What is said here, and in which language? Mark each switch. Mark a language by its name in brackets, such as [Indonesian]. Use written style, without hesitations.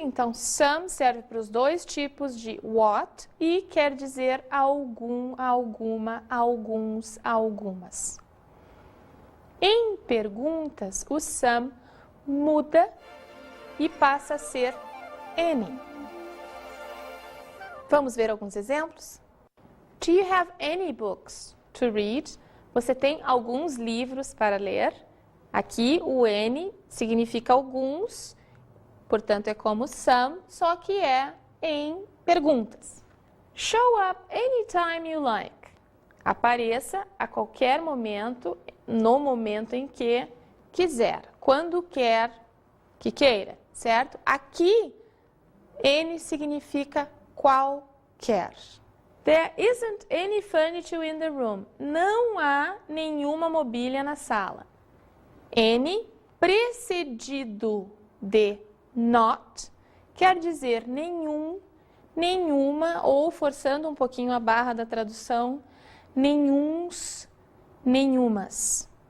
[Portuguese] Então, some serve para os dois tipos de what e quer dizer algum, alguma, alguns, algumas. Em perguntas, o some muda e passa a ser any. Vamos ver alguns exemplos? [English] Do you have any books to read? [Portuguese] Você tem alguns livros para ler? Aqui o any significa alguns, portanto é como some, só que é em perguntas. [English] Show up anytime you like. [Portuguese] Apareça a qualquer momento, no momento em que quiser, quando quer que queira, certo? Aqui, any significa qualquer. [English] There isn't any furniture in the room. [Portuguese] Não há nenhuma mobília na sala. Any precedido de not quer dizer nenhum, nenhuma, ou forçando um pouquinho a barra da tradução, nenhuns, nenhumas.